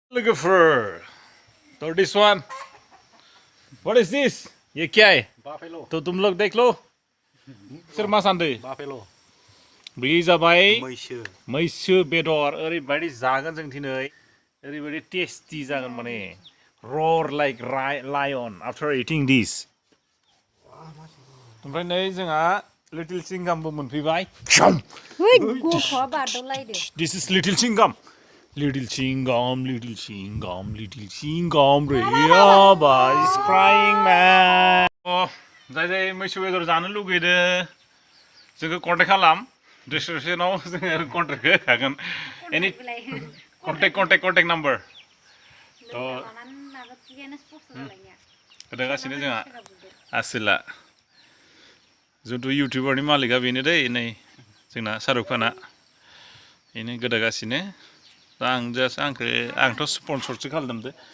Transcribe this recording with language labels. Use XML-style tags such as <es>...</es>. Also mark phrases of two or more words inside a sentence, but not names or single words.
<en>Look तो this one what is this</en> <hi>ये क्या है</hi> <en>Buffalo.</en> <hi>तो तुम लोग देख लो</hi> <brx>सोर मा सानदो</brx> <en>Buffalo.</en> <brx>बे जाबाय मैसो मैसो बेदर ओरैबायदि जागोन जों दिनै ओरैबायदि टेस्टि जागोन माने</brx> <en>roar like lion after eating this</en> <brx>ओमफ्राय नै जोंहा लिटिल चिंगामबो मोनफैबाय</brx> <en>this is little chingam Little chingam, Rayaba is crying, man.</en> <brx>Oh, जाय मैसो बेदर जानो लुगैदो जोंखौ कन्टेक्ट खालाम डिसक्रिपसनाव जोङो कन्टेक्टखौ होखागोन एनि कन्टेक्ट नाम्बार थ' होगासिनो जोंहा आसोला जोंथ' इउटिउबारनि मालिकआ बेनो दै नै जोंना शाहरुख खाना बेनो गोदागासिनो दा आंथ' स्पन्सरसो खालामदों</brx>